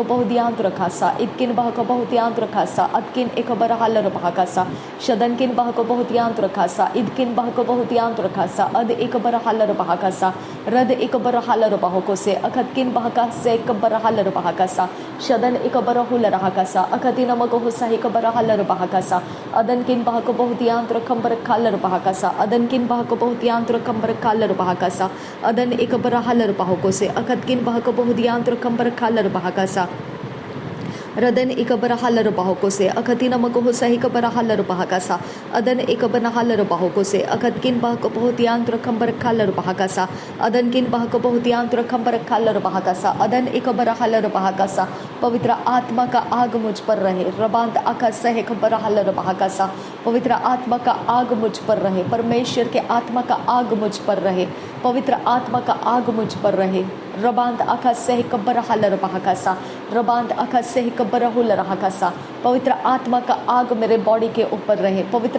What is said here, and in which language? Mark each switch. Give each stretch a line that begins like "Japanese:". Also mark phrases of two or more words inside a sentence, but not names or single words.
Hindi: बहुत यांत्र खासा इदकिन बहको बहुत यांत्र खासा अदकिन इकबर हलर बहकसा शदन किन बहको बहुत यांत्र खासा इदकिन बहको बहुत यांत्र खासा अद इकबर हलर बहकसा रद इकबर हलर बहको से अखतकिन बहका से इकबर हलर बहकसा शदन इकबर हुल रहकसा अखतिन मगो होसहि कबर हलर बहकसा अदन किन बहको बहुत यांत्र कंबर कलर बहकसा अदन किन बहको बहुत यांत्र कंबर कलर बहकसा अदन इकबर हलर बहको से अखत किन बहको बहुत यांत्र कंबर कलर बहकसा रदन इकबर हलर बहको से अखतिन मको होसहि कबर हलर बहकसा अदन इकबन हलर बहको से अखत किन बहको बहुत यांत्र कंबर कलर बहकसा अदन किन बहको बहुत यांत्र कंबर कलर बहकसा अदन इकबर हलर बहकसा पवित्र आत्मा का आग मुझ पर रहे रबांत आका सह कबर हलर बहकसा पवित्र आत्मा का आग मुझ पर रहे परमेश्वर के आत्मा का आग मुझ पर रहे पवित्र आत्मा का आग मुझ पर रहे रबांत आका सह कबर हलर बहकसा रबांत आका सह कबर हुल रहकसा पवित्र आत्मा का आग मेरे बॉडी के ऊपर रहे पवित्र